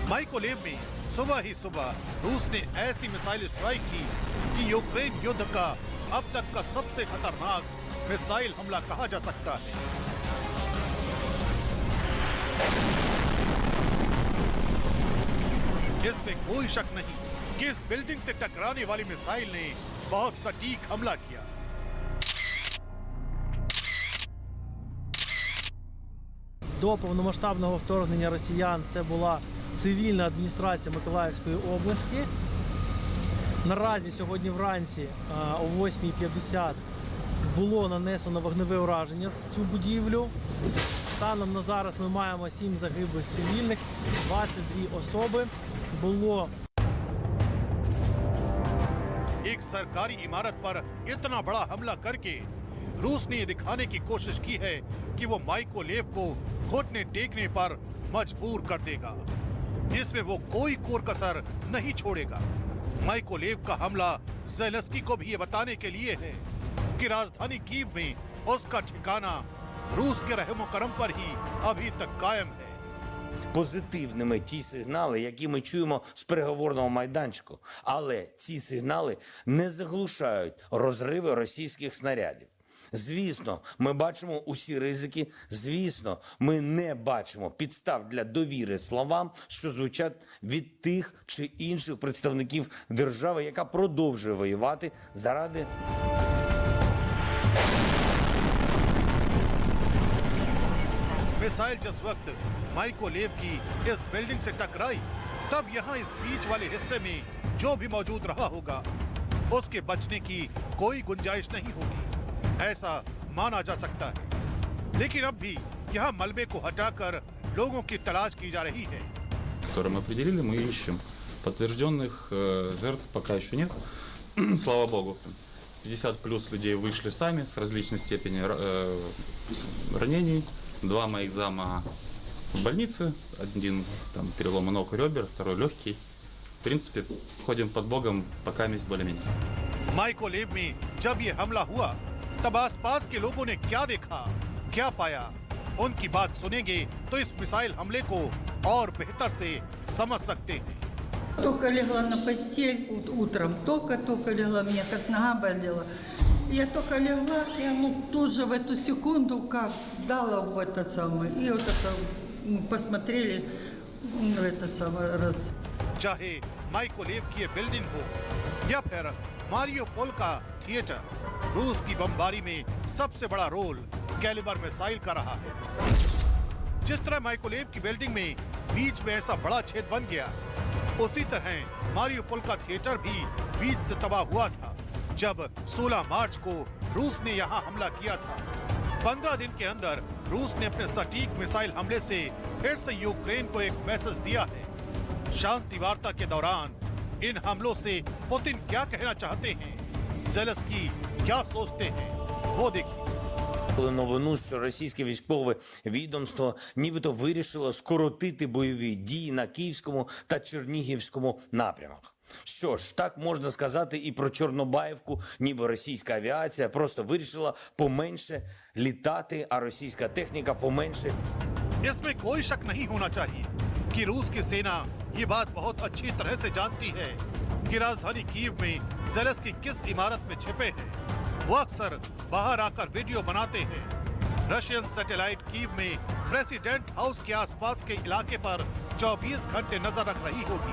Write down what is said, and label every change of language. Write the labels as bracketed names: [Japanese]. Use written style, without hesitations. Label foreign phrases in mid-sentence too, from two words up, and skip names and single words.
[Hindi] माइकोलेव में सुबह ही सुबह रूस ने ऐसी [English] missile strike [Hindi] की कि यूक्रेन युद्ध का अब तक का सबसे खतरनाक मिसाइल हमला कहा जा सकता है। इसमें कोई शक नहीं कि इस बिल्डिंग से टकराने वाली मिसाइल ने बहुत सटीक हमला किया। [Ukrainian] До повномасштабного вторгнення росіян це була цивільна адміністрація Миколаївської області. Наразі сьогодні вранці о 8:50 було нанесено вогневе ураження в цю будівлю. Станом на зараз ми маємо 7 загиблих цивільних, 22 особи. Було [Hindi] एक सरकारी इमारत पर इतना बड़ा हमला करके रूस ने ये दिखाने की कोशिश की है कि वो माइकोलेव को घुटने टेकने पर मजबूर कर देगा। इसमें वो कोई कोर कसर नहीं छोड़ेगा। माइकोलेव का हमला ज़ेलेंस्की को भी ये बताने के लिए है कि राजधानी कीव में उसका ठिकाना रूस के रहमो करम पर ही अभी तक कायम है। [Ukrainian] Позитивними ті сигнали, які ми чуємо з переговорного майданчику. Але ці сигнали не заглушають розриви російських снарядів. Звісно, ми бачимо усі ризики. Звісно, ми не бачимо підстав для довіри словам, що звучать від тих чи інших представників держави, яка продовжує воювати заради [Hindi] मिसाइल जिस वक्त माइकोलेव की इस बिल्डिंग से टकराई तब यहाँ इस बीच वाले हिस्से में जो भी मौजूद रहा होगा उसके बचने की कोई गुंजाइश नहीं होगी, ऐसा माना जा सकता है। लेकिन अब भी यहाँ मलबे को हटाकर लोगों की तलाश की जा रही है। [Russian] Которые мы определили, мы ищем. Подтвержденных жертв пока еще нет. Слава богу. 50 плюс людей вышли сами с различной степенью ранений. 2 моих зама в больнице. Один там перелом ног и ребер, второй легкий. В принципе, ходим под Богом, пока месть более-менее. [Hindi] माइकोलेव में जब ये हमला हुआ तब आसपास के लोगों ने क्या देखा, क्या पाया, उनकी बात सुनेंगे तो इस मिसाइल हमले को और बेहतर से समझ सकते हैं। [Russian] Только легла на постель утром, только легла, мне так нога болела. Я только легла, и тут же в эту секунду как дала в этот самый, и вот это посмотрели в этот самый раз. [Hindi] चाहे माइकोलेव की ये बिल्डिंग हो या फिर मारियोपोल का थिएटर, रूस की बमबारी में सबसे बड़ा रोल कैलिबर मिसाइल का रहा है। जिस तरह माइकोलेव की बिल्डिंग में बीच में ऐसा बड़ा छेद बन गया, उसी तरह मारियोपोल का थिएटर भी बीच से तबाह हुआ था जब 16 मार्च को रूस ने यहां हमला किया था। 15 दिन के अंदर रूस ने अपने सटीक मिसाइल हमले से फिर से यूक्रेन को एक मैसेज दिया है। शांति वार्ता के दौरान इन हमलों से पुतिन क्या कहना चाहते हैं, ज़ेलेंस्की क्या सोचते हैं, वो देखिए। [Ukrainian] Новину, що російське військове відомство нібито вирішило скоротити бойові дії на Київському та Чернігівському напрямах. Що ж, так можна сказати і про Чорнобаївку, ніби російська авіація просто вирішила поменше літати, а російська техніка поменше. [Hindi] इसमें कोई शक नहीं होना चाहिए कि रूस की सेना ये बात बहुत अच्छी तरह से जानती है कि राजधानी कीव में ज़ेलेंस्की किस इमारत में छिपे हैं। वो अक्सर बाहर आकर वीडियो बनाते हैं। [English] Russian satellite [Hindi] कीव में [English] President House [Hindi] के आसपास के इलाके पर 24 घंटे नजर रख रही होगी।